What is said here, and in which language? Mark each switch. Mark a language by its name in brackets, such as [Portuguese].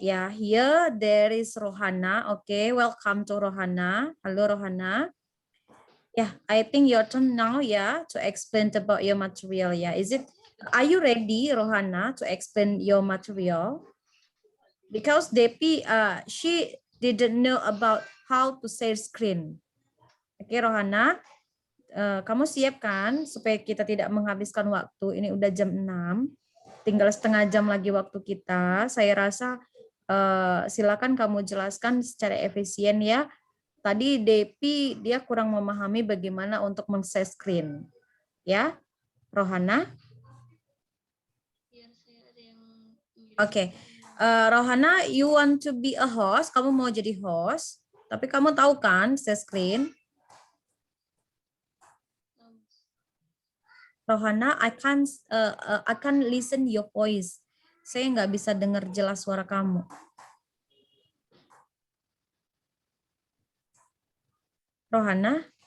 [English] Yeah, here there is Rohana. Okay, welcome to Rohana. Hello, Rohana. Yeah, I think your turn now. Yeah, to explain about your material. Yeah, are you ready, Rohana, to explain your material? Because Depi, she didn't know about how to share screen. [Indonesian] Oke, Rohana, kamu siap kan supaya kita tidak menghabiskan waktu? Ini udah jam 6, tinggal setengah jam lagi waktu kita. Saya rasa silakan kamu jelaskan secara efisien ya. Tadi Depi dia kurang memahami bagaimana untuk men-share screen. Ya, Rohana? Oke. [English] Rohana, you want to be a host? [Indonesian] Kamu mau jadi host? Tapi kamu tahu kan share screen? [English] Rohana, I can't listen your voice. [Indonesian] Saya nggak bisa dengar jelas suara kamu. Rohana?